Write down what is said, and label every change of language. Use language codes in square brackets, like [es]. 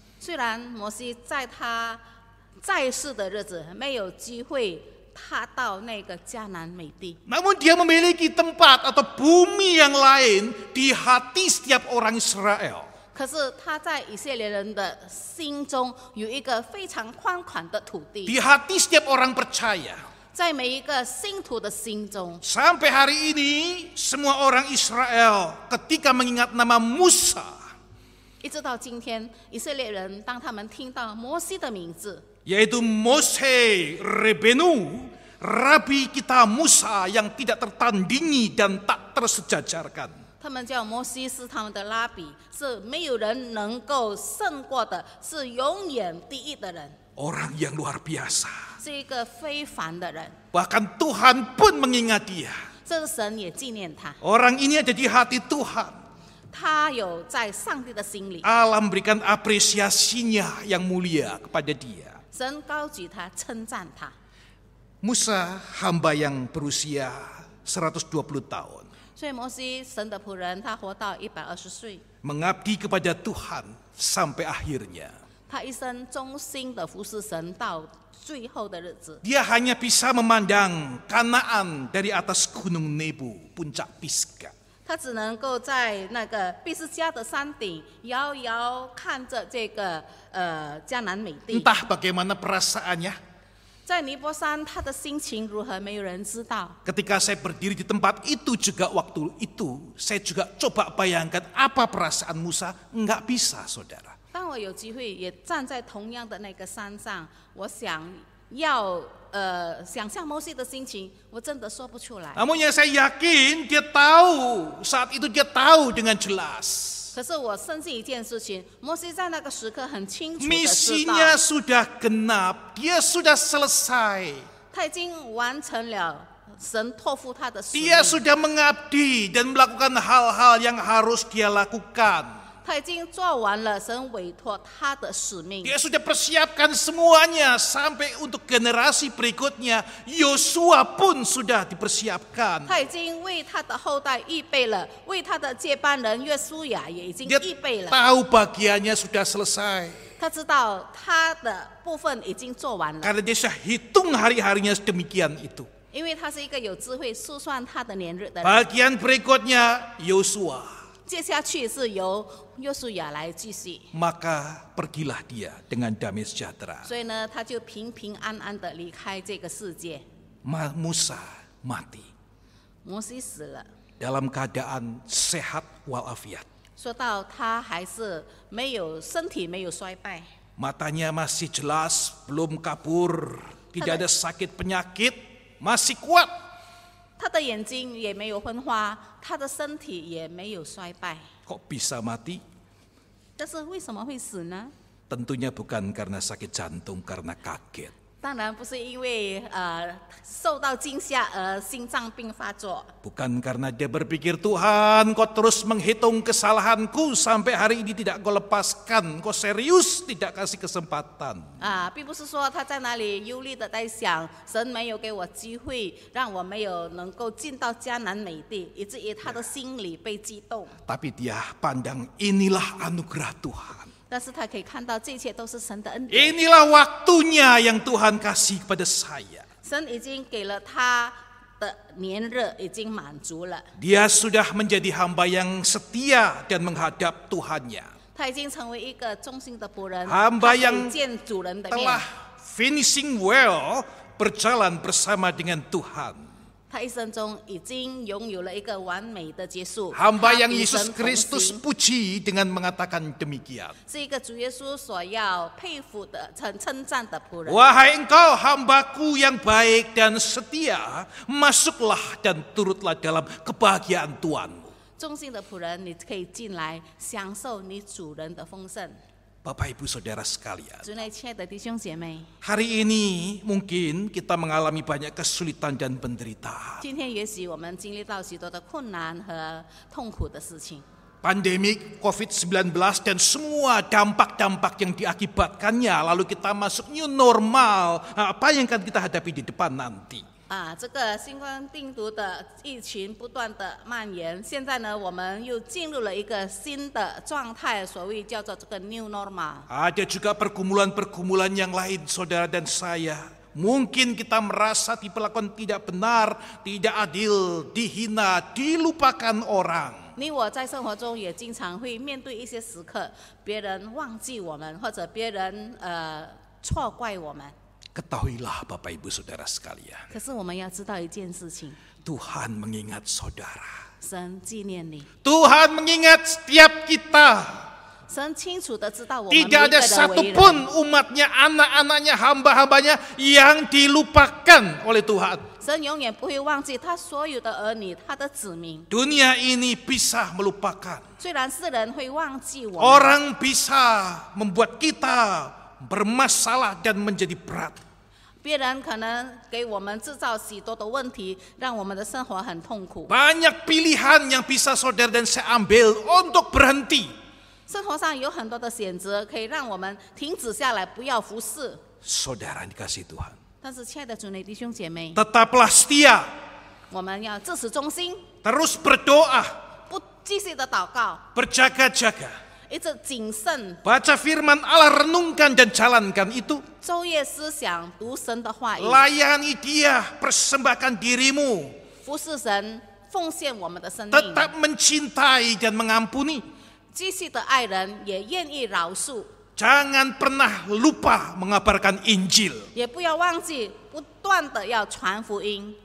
[zh] 虽然摩西在他在世的日子没有机会踏到那个迦南美地， [id] Namun dia memiliki tempat atau bumi yang lain di hati setiap orang Israel. [zh] 可是他在以色列人的心中有一个非常宽广的土地， [id] Di hati setiap orang percaya. [zh] 在每一个信徒的心中， [id] Sampai hari ini semua orang Israel ketika mengingat nama Musa, [zh] 一直到今天，以色列人当他们听到摩西的名字， [id] yaitu Mose Rebenu, Rabi kita Musa yang tidak tertandingi dan tak tersejajarkan. [zh] 他们叫摩西是他们的拉比，是没有人能够胜过的，是永远第一的人， [id] Orang yang luar biasa. [zh] 是一个非凡的人。 [id] Bahkan Tuhan pun mengingat dia. [zh] 这个神也纪念他， [id] Orang ini ada di hati Tuhan. [zh] 他有在上帝的心里， [id] Allah memberikan apresiasinya yang mulia kepada dia. [zh] 神高举他，称赞他。 [id] Musa hamba yang berusia 120 tahun. [zh] 所以摩西神的仆人，他活到120岁， [id] Mengabdi kepada Tuhan sampai akhirnya. [zh] 他一生忠心的服侍神到最后的日子。 [id] Dia hanya bisa memandang Kanaan dari atas gunung Nebo, puncak Pisga. [zh] 他只能够在那个毕士加的山顶遥遥看着这个迦南美地。 [id] Entah bagaimana perasaannya [zh] 在尼泊山，他的心情如何，没有人知道。 [id] ketika saya berdiri di tempat itu juga waktu itu, saya juga coba bayangkan apa perasaan Musa, enggak bisa saudara. [zh] 当我有机会也站在同样的那个山上，我想要想象摩西的心情，我真的说不出来。 [id] Namun yang saya yakin dia tahu, saat itu dia tahu dengan jelas. [zh] 可是我深信一件事情，摩西在那个时刻很清楚的知道， [id] Misinya sudah genap, dia sudah selesai. [zh] 他已经完成了神托付他的使命， [id] Dia sudah mengabdi dan melakukan hal-hal yang harus dia lakukan. [zh] 他已经做完了神委托他的使命。 [id] Dia sudah persiapkan semuanya sampai untuk generasi berikutnya. Yosua pun sudah dipersiapkan. [zh] 他已经为他的后代预备了，为他的接班人约书亚也已经 [id] Dia [zh] 预备了。 [id] tahu bagiannya sudah selesai. [zh] 他知道他的部分已经做完了， [id] Karena dia sudah hitung hari-harinya sedemikian itu. [zh] 因为他是一个有智慧数算他的年日的人。 [id] Bagian berikutnya Yosua. [zh] 接下去是由约书亚来继续， [id] Maka pergilah dia dengan damai sejahtera. [zh] 所以呢，他就平平安安的离开这个世界。 [id] Musa mati [zh] 摩西死了， [id] dalam keadaan sehat walafiat. [zh] 说到他还是没有身体没有衰败， [id] Matanya masih jelas, belum kabur, tidak ada sakit penyakit, masih kuat. [zh] 他的眼睛也没有昏花，他的身体也没有衰败。 [id] Kok bisa mati? [zh] 但是为什么会死呢？ [id] Tentunya bukan karena sakit jantung, karena kaget. [zh] 当然不是因为受到惊吓而心脏病发作， [id] Bukan karena dia berpikir, Tuhan kau terus menghitung kesalahanku sampai hari ini tidak kau lepaskan, kau serius tidak kasih kesempatan. [zh] 并不是说他在哪里忧虑的在想，神没有给我机会，让我没有能够进到迦南美地，以至于他的心里被激动。 [id] Tapi dia pandang inilah anugerah Tuhan. [zh] 但是他可以看到这一切都是神的恩典， [id] Inilah waktunya yang Tuhan kasih kepada saya. [zh] 神已经给了他的年日已经满足了， [id] Dia sudah menjadi hamba yang setia dan menghadap Tuhannya. [zh] 他已经成为一个忠心的仆人， [id] Hamba [zh] 他可以 [id] yang [zh] 见主人的面 [id] telah， [en] finishing well, [id] berjalan bersama dengan Tuhan. [zh] 他一生中已经拥有了一个完美的结束。 [id] Hamba [zh] 他 [id] yang [zh] 与神 [id] Yesus [zh] 同 [id] Kristus [zh] 行 [id] puji dengan mengatakan demikian. [zh] 是一个主耶稣所要佩服的、称赞的仆人。 [id] Wahai engkau hambaku yang baik dan setia, masuklah dan turutlah dalam kebahagiaan Tuhanmu. [zh] 忠心的仆人，你可以进来享受你主人的丰盛。 [id] Bapak Ibu Saudara sekalian, [zh] 主内亲爱的弟兄姐妹， [id] hari ini mungkin kita mengalami banyak kesulitan dan penderitaan. [zh] 今天也许我们经历到许多的困难和痛苦的事情。 [id] Pandemi COVID-19 dan semua dampak-dampak yang diakibatkannya, lalu kita masuk new normal, apa yang akan kita hadapi di depan nanti? [zh] 这个新冠病毒的疫情不断的蔓延，现在呢，我们又进入了一个新的状态，所谓叫做这个 new normal。 [id] Ada juga pergumulan-pergumulan yang lain, saudara dan saya. Mungkin kita merasa diperlakukan tidak benar, tidak adil, dihina, dilupakan orang. [zh] 你我在生活中也经常会面对一些时刻，别人忘记我们，或者别人错怪我们。 [id] Ketahuilah Bapak Ibu Saudara sekalian, [zh] 可是我们要知道一件事情， [id] Tuhan mengingat saudara. [zh] 神纪念你， [id] Tuhan mengingat setiap kita. [zh] 神清楚的知道我们每一 [id] Tidak [zh] 个 [id] ada [zh] 人为 [id] satupun [zh] 人。 [id] umatnya, anak-anaknya, hamba-hambanya yang dilupakan oleh Tuhan. [zh] 神永远不会忘记他所有的儿女，他的子民。 [id] Dunia ini bisa melupakan. [zh] 虽然世人会忘记我们， [id] Orang bisa membuat kita bermasalah dan menjadi berat. [zh] 别人可能给我们制造许多的问题，让我们的生活很痛苦。 [id] Banyak pilihan yang bisa saudara dan saya ambil untuk berhenti. [zh] 生活上有很多的选择，可以让我们停止下来，不要服侍。 [id] Saudara dikasih Tuhan, [zh] 但是，亲爱的主内弟兄姐妹， [id] tetaplah setia, [zh] 我们要自始忠心， [id] terus berdoa, [zh] 不继续的祷告， [id] berjaga-jaga. [zh] 一直谨慎， [id] Baca firman Allah, renungkan dan jalankan itu. [zh] 昼夜思想，读神的话语， [id] Layani dia, persembahkan dirimu. [zh] 服侍神，奉献我们的生命， [id] Tetap mencintai dan mengampuni. [zh] 继续的爱人，也愿意饶恕， [id] Jangan pernah lupa mengabarkan Injil. [zh] 也不要忘记不断的要传福音，